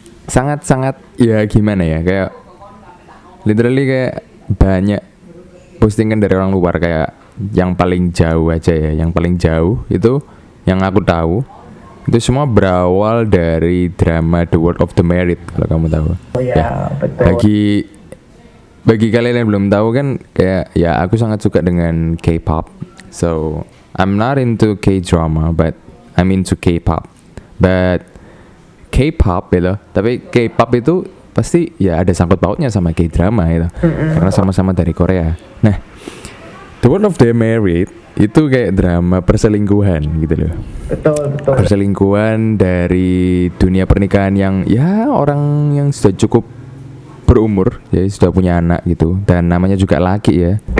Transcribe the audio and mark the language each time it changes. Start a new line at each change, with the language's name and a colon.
Indonesian: Sangat ya gimana ya, kayak literally kayak banyak postingan dari orang luar, kayak yang paling jauh aja ya, yang paling jauh itu yang aku tahu itu semua berawal dari drama The World of the Married, kalau kamu tahu. Oh ya, betul. Bagi kalian yang belum tahu kan, kayak ya aku sangat suka dengan K-pop.
English: So I'm not into K-drama, but I'm into K-pop.
Indonesian: But K-pop gitu, tapi K-pop itu pasti ya ada sangkut pautnya sama K-drama gitu, karena sama-sama dari Korea. Nah, The World of the Married itu kayak drama perselingkuhan gitu loh. Betul. Perselingkuhan dari dunia pernikahan yang ya orang yang sudah cukup berumur, ya sudah punya anak gitu, dan namanya juga laki ya.